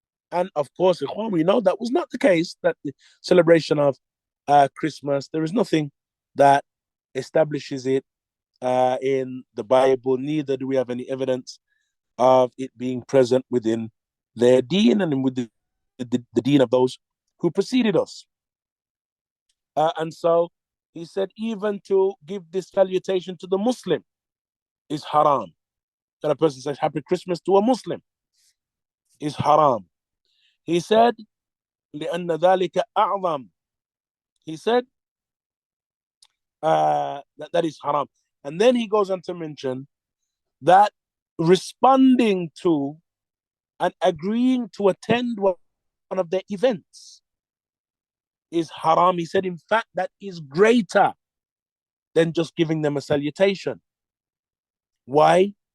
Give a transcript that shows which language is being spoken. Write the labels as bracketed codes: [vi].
[en] And of course, ikhwan, we know that was not the case, that the celebration of Christmas, there is nothing that establishes it in the Bible, neither do we have any evidence of it being present within their deen and with the deen of those who preceded us. And so he said, even to give this salutation to the Muslim is haram. That a person says Happy Christmas to a Muslim is haram. [ar] He said, لأن ذلك أعظم. [en] He said that is haram. And then he goes on to mention that responding to and agreeing to attend one of their events is haram. He said, in fact, that is greater than just giving them a salutation. Why?